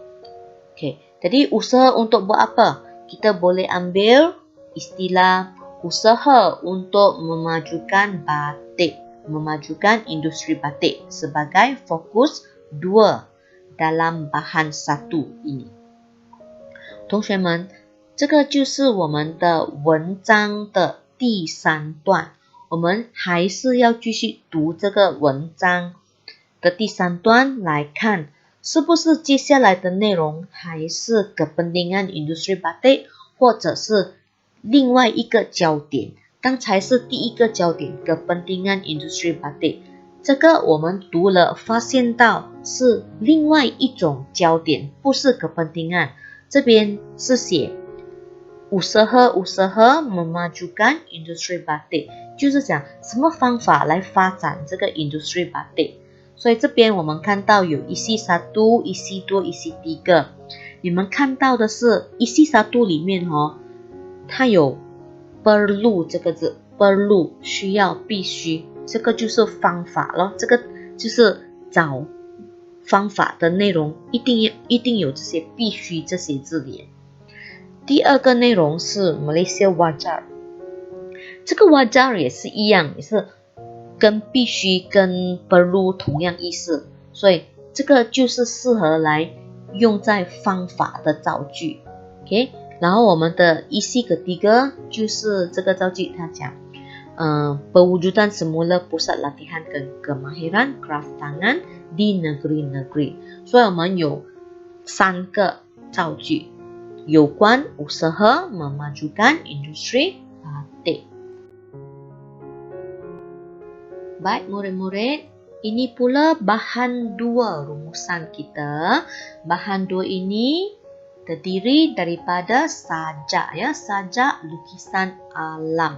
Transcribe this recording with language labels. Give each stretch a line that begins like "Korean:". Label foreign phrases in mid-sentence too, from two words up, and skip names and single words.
Malay: Okay, jadi usaha untuk buat apa? Kita boleh ambil istilah usaha untuk memajukan batik, memajukan industri batik sebagai fokus 2dalam bahan 1ini。
Chinese: 同学们，这个就是我们的文章的第3段，我们还是要继续读这个文章的第3段来看，是不是接下来的内容还是
Malay: kepentingan industri batik，
Chinese: 或者是另外一个焦点。刚才是第一个焦点
Malay: kepentingan industri batik。
Chinese: 这个我们读了，发现到是另外一种焦点，不是 kepentingan。这边是写
Malay: usaha memajukan industri batik，
Chinese: 就是讲什么方法来发展这个
Malay: industri batik。
Chinese: 所以这边我们看到有
Malay: isi 1, isi 2, isi 3。
Chinese: 你们看到的是isi 1里面它有 perlu 这个字 ，perlu 需要必须，这个就是方法咯，这个就是找方法的内容，一定有这些必须这些字眼。第二个内容是 Malaysia wajar，这个 wajar 也是一样，也是跟必须跟 perlu 同样意思，所以这个就是适合来用在方法的造句。OK， 然后我们的
Malay: isi ketiga
Chinese: 就是这个造句，它讲
Malay: pewujudan semula pusat latihan kemahiran kraft tangan di negeri-negeri，
Chinese: 所以我们有3个造句有关
Malay: usaha memajukan industri batik。Baik murid-murid, ini pula bahan 2 rumusan kita. Bahan 2 ini terdiri daripada sajak, ya, sajak lukisan alam.